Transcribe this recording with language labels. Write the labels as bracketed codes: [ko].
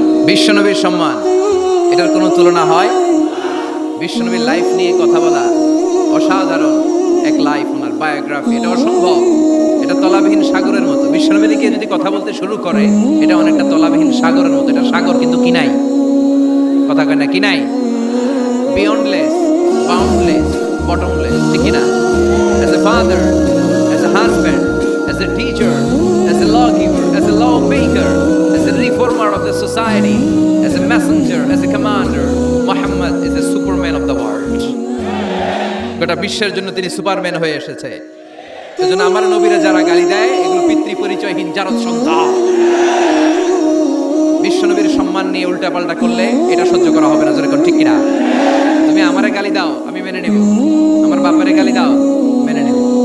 [bn] বিশ্বনবীর সম্মান, এটার কোনো তুলনা হয়? বিশ্বনবীর লাইফ নিয়ে কথা বলা অসাধারণ এক লাইফ, ওনার বায়োগ্রাফি, এটা অসম্ভব। এটা তলাবিহীন সাগরের মতো। বিশ্বনবী নিয়ে যদি কথা বলতে শুরু করে, এটা অনেকটা তলাবিহীন সাগরের মতো। এটা সাগর কিন্তু কি নাই? কথা কয় না, কি নাই? [en] beyondless, boundless, bottomless, [bn] ঠিক না? [en] As a father, as a husband, as a teacher, as a lawgiver, as a lawmaker, as a reformer of the society, as a messenger, as a commander, Muhammad is a superman of the world. [bn] গোটা বিশ্বের জন্য তিনি Superman হয়ে এসেছে। এজন্য আমার নবীরা যারা গালি দেয়, এগুলো পিতৃ পরিচয়হীন জারদ সন্তান। বিশ্বনবীর সম্মান নিয়ে উল্টাপাল্টা করলে এটা সহ্য করা হবে না, যেরকম ঠিক কিনা? তুমি আমারে গালি দাও, আমি মেনে নেব। আমার বাপারে গালি দাও, মেনে নেব।